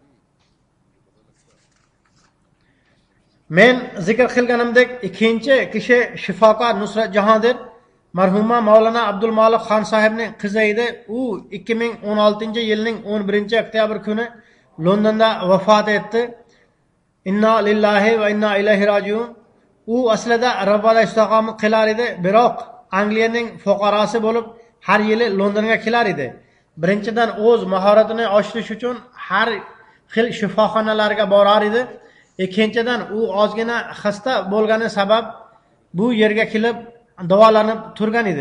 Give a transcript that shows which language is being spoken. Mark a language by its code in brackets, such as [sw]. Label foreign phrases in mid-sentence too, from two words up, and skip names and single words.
[uz] Men zikr qilganimdek ikkinchi kishi shifokor Nusrat Jahondir marhuma Maulana Abdulmalik Xon sohibning qizi edi. U 2016-yilning 11-oktyabr kuni Londonda vafot etdi. [ar] إنا لله وإنا إليه راجعون. [uz] U aslida Rabboga istiqomat qilar edi, biroq Angliyaning fuqarosi bo'lib har yili Londonga kelar edi. Birinchidan o'z mahoratini oshirish uchun har xil shifoxonalarga borar edi. Ikkinchidan u ozgina xasta bo'lgani sabab bu yerga kelib davolanib turgan edi.